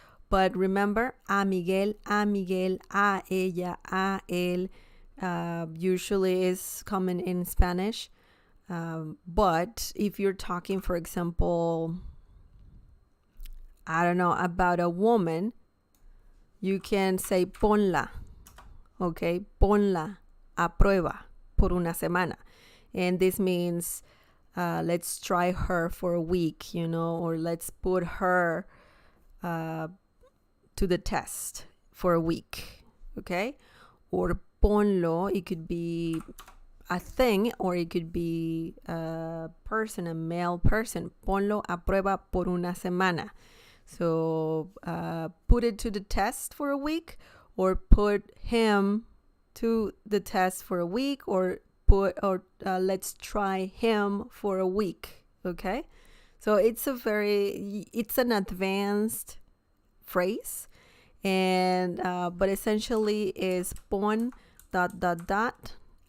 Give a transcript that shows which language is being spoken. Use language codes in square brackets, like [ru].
[en] But remember, [es] a Miguel, a ella, a él, [en] usually is common in Spanish. But if you're talking, for example, I don't know, about a woman, you can say ponla, okay? [es] Ponla a prueba por una semana. [en] And this means let's try her for a week, or let's put her to the test for a week, okay? Or ponlo, it could be a thing, or it could be a person, a male person. [es] Ponlo a prueba por una semana. [en] So put it to the test for a week, or put him to the test for a week, or let's try him for a week. Okay, so it's an advanced phrase, and but essentially is pon ...